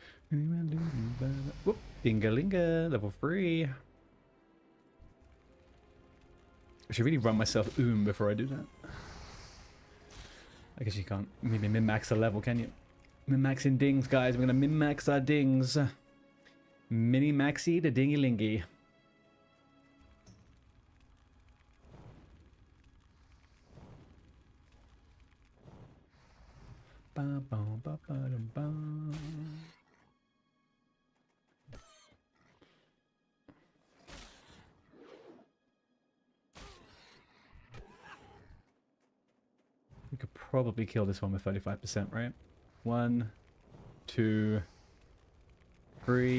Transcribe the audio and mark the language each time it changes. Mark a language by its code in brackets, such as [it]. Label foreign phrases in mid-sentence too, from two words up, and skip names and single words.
[en] Whoop, Dingalinga, level 3. I should really run myself before I do that. I guess you can't maybe min-max a level, can you? Min-maxing dings, guys. We're gonna min-max our dings. Mini-maxi the dingy-lingy. Ba, ba, ba, ba, ba. We could probably kill this one with 35%, right? 1, 2, 3.